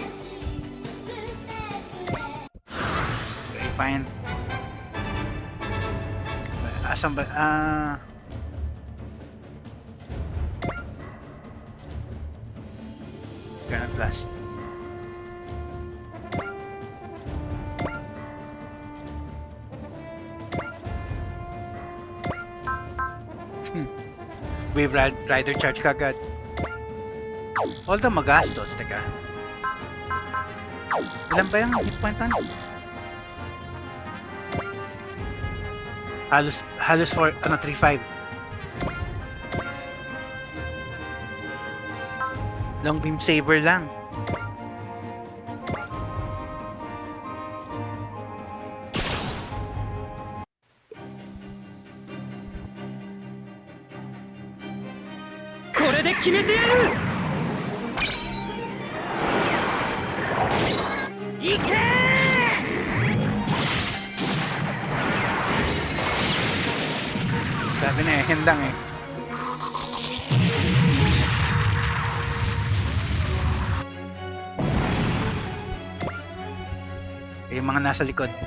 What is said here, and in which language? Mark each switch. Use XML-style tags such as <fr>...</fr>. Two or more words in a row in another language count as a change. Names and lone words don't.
<en>Okay, fine.</en> <tl>Asan ba? Ganun plus. Wave Rider charge kagad. Although magastos, teka. Ilan ba yung</tl> <en>hit point on?</en> <tl>Halos for, 3-5.</tl> <en>Long beam saber lang.</en> <ja>これで決めてやる! Ike!</ja> <tl>Sabi na eh, hindang eh. Yung mga nasa likod.</tl>